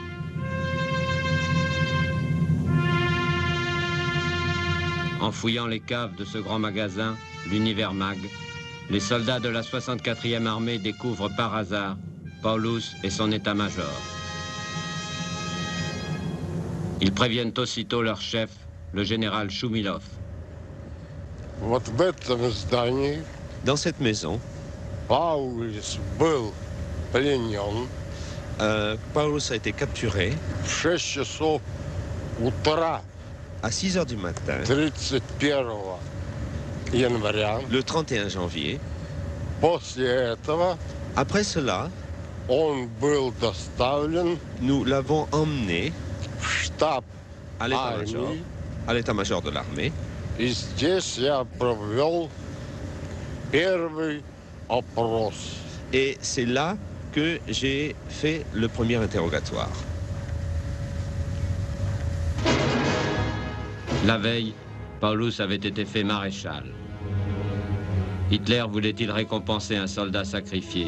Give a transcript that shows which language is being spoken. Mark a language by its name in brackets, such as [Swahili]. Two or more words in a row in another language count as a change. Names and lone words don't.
[French] En fouillant les caves de ce grand magasin, l'Univermag, les soldats de la 64e armée découvrent par hasard Paulus et son état-major. Ils préviennent aussitôt leur chef, le général Shumilov. Dans cette maison, [Russian] Paulus был пленен. [French] Paulus a été capturé [Russian] в 6 часов утра [French] à 6 heures du matin, [Russian] 31 января. [French] Le 31 janvier. [Russian] После этого [French] Après cela, [Russian] он был доставлен [French] nous l'avons emmené [Russian] в штаб [French] à l'état-major de l'armée. [Russian] И здесь я провел первый опрос. [French] Et c'est là que j'ai fait le premier interrogatoire. La veille, Paulus avait été fait maréchal. Hitler voulait-il récompenser un soldat sacrifié?